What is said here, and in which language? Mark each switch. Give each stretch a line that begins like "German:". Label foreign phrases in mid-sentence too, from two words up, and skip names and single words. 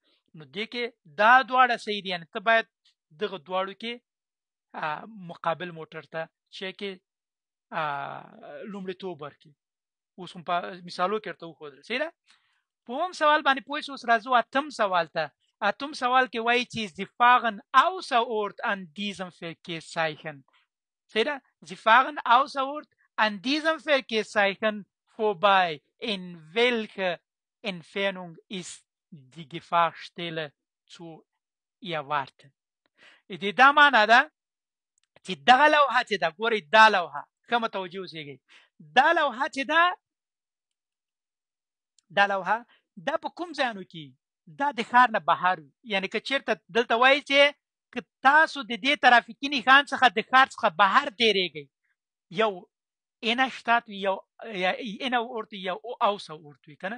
Pashto: نو دې کې دا دواړه صحیح دي، یعنې ته باید دغه دواړو کې مقابل موټر ته چې کې لومړیتوب ورکړي. اوس هم په مثالو کې ورته وښودل. صحیح ده؟ په اووم سوال باندې پوه شو. اوس راځو اتم سوال ته. اتم سوال کې وایي چې
German: Sie fahren außer Ort an diesem Verkehrszeichen.
Pashto: صحیح ده؟
German: Sie fahren außer Ort an diesem Verkehrszeichen vorbei. In welcher Entfernung ist die Gefahrstelle zu erwarten?
Pashto: دې دا معنا ده چې دغه لوحه چې ده، ګورئ دا لوحه، ښه متوجه اوسېږئ، دا لوحه چې ده، دا لوحه دا په کوم ځایانو کې دا د ښار نه بهر وي. یعنې که چېرته دلته وایي چې که تاسو د دې ترافیکي نښان څخه د ښار څخه بهر تېرېږئ، یو Innenstadt وي، یو Innenort وي، یو Außenort وي، که نه؟